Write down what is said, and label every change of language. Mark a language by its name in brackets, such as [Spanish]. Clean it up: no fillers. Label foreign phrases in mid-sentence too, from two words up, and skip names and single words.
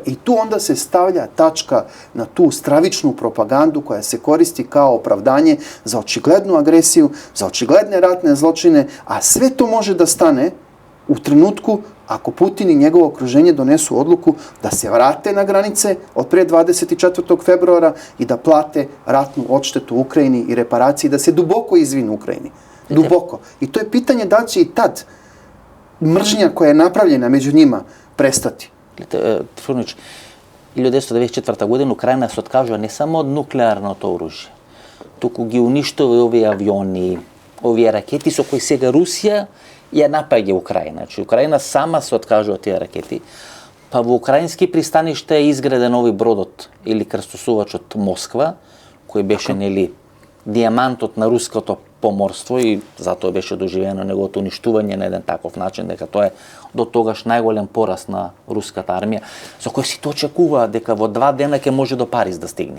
[Serbian] I tu onda se stavlja tačka na tu stravičnu propagandu koja se koristi kao opravdanje za očiglednu agresiju, za očigledne ratne zločine, a sve to može da stane u trenutku ako Putin i njegovo okruženje donesu odluku da se vrate na granice od pre 24. februara i da plate ratnu odštetu Ukrajini i reparaciji, da se duboko izvinu Ukrajini. Duboko. I to je pitanje da će i tad mržnja koja je napravljena među njima prestati. [Macedonian] Трфурнич, 1994 година Украина се откажува не само од нуклеарното оружје, туку ги уништува овие авиони, овие ракети со кои сега Русија ја напаѓа Украина. Значи, Украина сама се откажува од тие ракети. Па во украински пристаниште е изграден овој бродот или крстосувачот Москва, кој беше нели дијамантот на руското поморство и затоа беше доживено неговото уништување на еден таков начин, дека тоа е до тогаш најголем пораст на руската армија, со кој си то очекува дека во 2 дена ќе може до Париз да стигне.